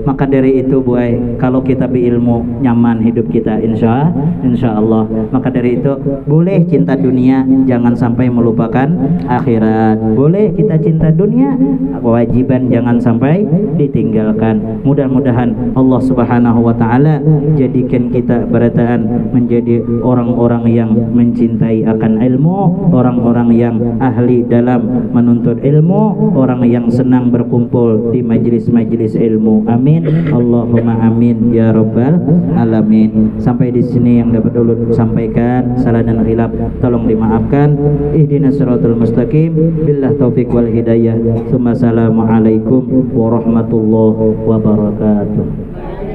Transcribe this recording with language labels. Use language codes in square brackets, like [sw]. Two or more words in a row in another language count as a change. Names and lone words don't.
[id] Maka dari itu buai kalau kita berilmu nyaman hidup kita [ar] إن شاء الله. [id] Maka dari itu boleh cinta dunia jangan sampai melupakan akhirat, boleh kita cinta dunia kewajiban jangan sampai ditinggalkan. Mudah-mudahan [ar] الله سبحانه وتعالى [id] jadikan kita berataan menjadi orang-orang yang mencintai akan ilmu, orang-orang yang ahli dalam menuntut ilmu, orang yang senang berkumpul di majlis-majlis ilmu. [ar] آمين اللهم آمين يا رب العالمين. [id] Sampai di sini yang dapat ulun sampaikan, salah dan khilaf tolong dimaafkan. [ar] اهدنا الصراط المستقيم، بالله التوفيق والهداية. السلام عليكم ورحمة الله وبركاته.